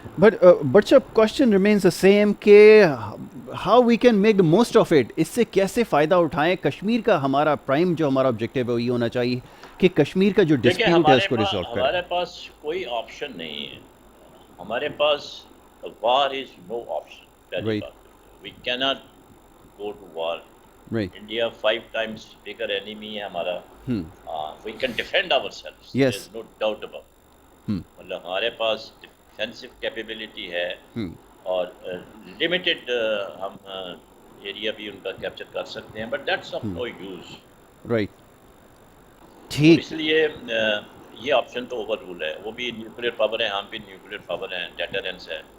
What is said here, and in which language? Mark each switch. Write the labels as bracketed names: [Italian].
[English] But sir, question remains the same کہ how we can make the most of it. [Urdu] اس سے کیسے فائدہ اٹھائیں؟ کشمیر کا ہمارا پرائم جو ہمارا آبجیکٹیو ہے وہ یہ ہونا چاہیے کہ کشمیر کا جو ڈسپیوٹ ہے اس کو ریزالو کریں. ہمارے پاس کوئی آپشن نہیں ہے. ہمارے پاس [English] War is no option. [Urdu] پہلی بات، [English] We can't go to war. [Urdu] India [English] 5 times bigger enemy [Urdu] ہے ہمارا. [English] We can defend ourselves. Yes. There is no doubt about it. [Urdu] مطلب ہمارے پاس ڈیفینسو کیپیبلٹی ہے، اور لمیٹڈ ہم ایریا بھی ان کا کیپچر کر سکتے ہیں، [English] But that's of no use. [Urdu] Right. ٹھیک. اس لیے یہ آپشن تو اوور رول ہے. وہ بھی نیوکلیر پاور ہے، ہم بھی نیوکلیر پاور ہیں، ڈیٹرنس ہے.